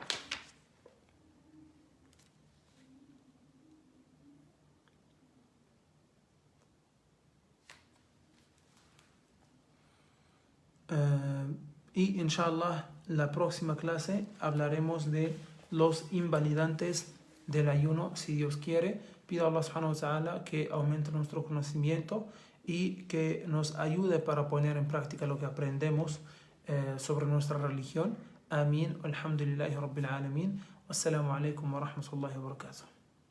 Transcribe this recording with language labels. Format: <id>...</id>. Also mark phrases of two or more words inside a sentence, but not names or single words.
<es>Y inshallah la próxima clase hablaremos de los invalidantes del ayuno, si Dios quiere. Pido a Allah</es> <ar>سبحانه وتعالى</ar> <es>que aumente nuestro conocimiento y que nos ayude para poner en práctica lo que aprendemos sobre nuestra religión. Amén.</es> <ar>الحمد لله رب العالمين والسلام عليكم ورحمة الله وبركاته.</ar>